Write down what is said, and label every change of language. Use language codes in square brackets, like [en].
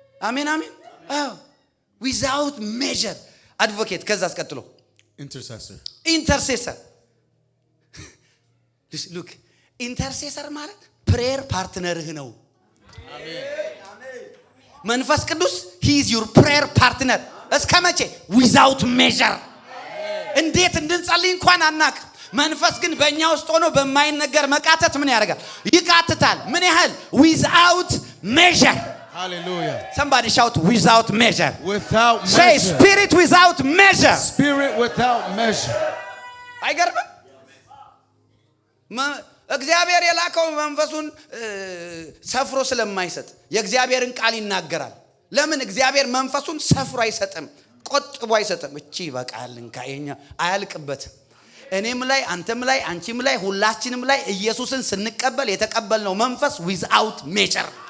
[am] አሜን አሜን አዎ [en] without measure advocate [am] ከዛ አስቀጥሎ [en] intercessor look intercessor [am] ማለት [en] prayer partner [am] ህ ነው አሜን መንፈስ ቅዱስ [en] he is your prayer partner [am] እስከመቼ [en] without measure [am] እንዴት እንድንጸልይ እንኳን አናቅ መንፈስ ግን በእኛ ውስጥ ሆኖ በማይነገር መቃተት ምን ያደርጋል ይቃትታል ምን ያህል without measure [en] hallelujah somebody shout without measure without measure say spirit without measure spirit without measure [am] አይገርም እግዚአብሔር የላከው መንፈሱን ሰፍሮ ስለማይሰጥ የእግዚአብሔርን ቃል ይናገራል ለምን እግዚአብሔር መንፈሱን ሰፍሮ አይሰጥም ቆጥቦ አይሰጥም እቺ በቃልን ካየኛ አያልቅበትም እኔም ላይ አንተም ላይ አንቺም ላይ ሁላችንም ላይ ኢየሱስን ስንቀበል የተቀበልነው መንፈስ [en] without measure